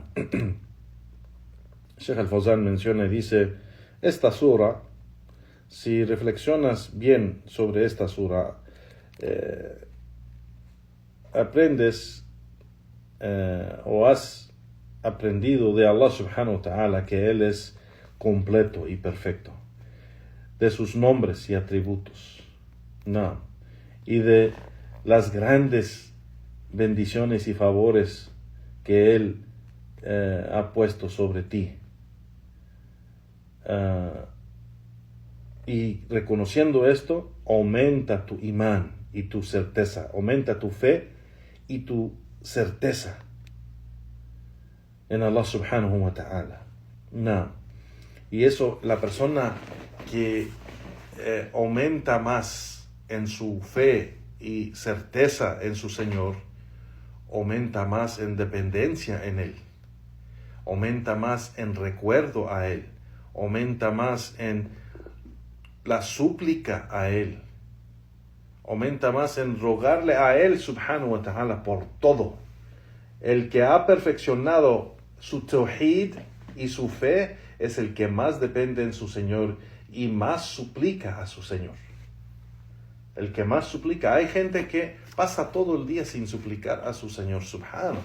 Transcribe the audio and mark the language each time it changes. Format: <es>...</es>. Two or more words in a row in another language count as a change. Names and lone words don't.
<es>Sheikh Al-Fawzan menciona y dice, esta sura, si reflexionas bien sobre esta sura, aprendes o has aprendido de Allah</es> <ar>سبحانه وتعالى</ar> <es>que Él es completo y perfecto, de sus nombres y atributos, no, y de las grandes bendiciones y favores que Él ha puesto sobre ti. Y reconociendo esto, aumenta tu imán y tu certeza, aumenta tu fe y tu certeza en Allah</es> <ar>سبحانه وتعالى.</ar> <es>No. Y eso, la persona que aumenta más en su fe y certeza en su Señor, aumenta más en dependencia en Él, aumenta más en recuerdo a Él, aumenta más en la súplica a Él, aumenta más en rogarle a Él</es> <ar>سبحانه وتعالى</ar> <es>por todo. El que ha perfeccionado su tawhid y su fe es el que más depende en su Señor y más suplica a su Señor. El que más suplica. Hay gente que pasa todo el día sin suplicar a su Señor subhanahu.</es>